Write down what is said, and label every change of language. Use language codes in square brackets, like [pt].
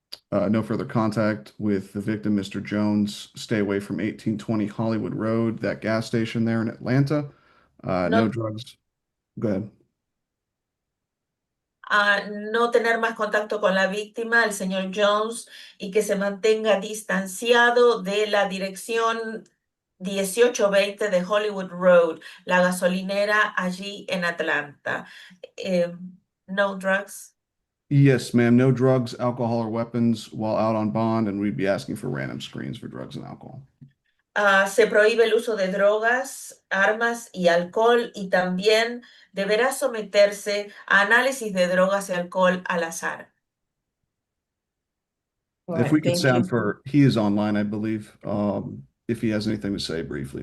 [en] No further contact with the victim, Mr. Jones. Stay away from 1820 Hollywood Road, that gas station there in Atlanta. No drugs. Go ahead. [es] A no tener más contacto con la víctima, el señor Jones, y que se mantenga distanciado de la dirección 1820 de Hollywood Road, la gasolinera allí en Atlanta. [en] No drugs. Yes, ma'am. No drugs, alcohol, or weapons while out on bond, and we'd be asking for random screens for drugs and alcohol. [es] Se prohíbe el uso de drogas, armas y alcohol, y también deberá someterse a análisis de drogas y alcohol al azar. [en] If we could Thank sound you. for, he is online, I believe. If he has anything to say briefly,